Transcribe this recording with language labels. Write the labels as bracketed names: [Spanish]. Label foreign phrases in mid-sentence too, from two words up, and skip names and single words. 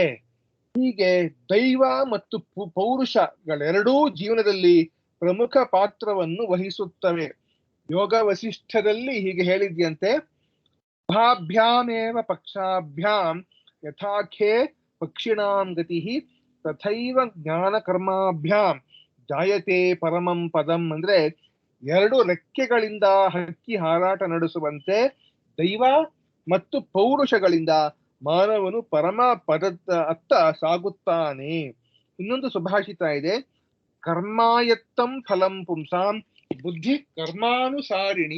[Kannada] ಹೀಗೆ ದೈವ ಮತ್ತು ಪೌರುಷಗಳೆರಡೂ ಜೀವನದಲ್ಲಿ ಪ್ರಮುಖ ಪಾತ್ರವನ್ನು ವಹಿಸುತ್ತವೆ. ಯೋಗ ವಸಿಷ್ಠದಲ್ಲಿ ಹೀಗೆ ಹೇಳಿದ್ಯಂತೆ, [Sanskrit] ಭಾಭ್ಯಾಮೇವ ಪಕ್ಷಾಭ್ಯಾಂ ಯಥಾಖೇ ಪಕ್ಷಿಣಾಂ ಗತಿ ತಥೈವ ಜ್ಞಾನ ಕರ್ಮಾಭ್ಯಾಂ ಜಾಯತೆ ಪರಮಂ ಪದಂ. [Kannada] ಅಂದ್ರೆ ಎರಡು ರೆಕ್ಕೆಗಳಿಂದ ಹಕ್ಕಿ ಹಾರಾಟ ನಡೆಸುವಂತೆ ದೈವ ಮತ್ತು ಪೌರುಷಗಳಿಂದ ಮಾನವನು ಪರಮ ಪದದ ಅತ್ತ ಸಾಗುತ್ತಾನೆ. ಇನ್ನೊಂದು ಸುಭಾಷಿತ ಇದೆ, [Sanskrit] ಕರ್ಮಾಯತ್ತಂ ಫಲಂ ಪುಂಸಾಂ ಬುದ್ಧಿ ಕರ್ಮಾನುಸಾರಿಣಿ.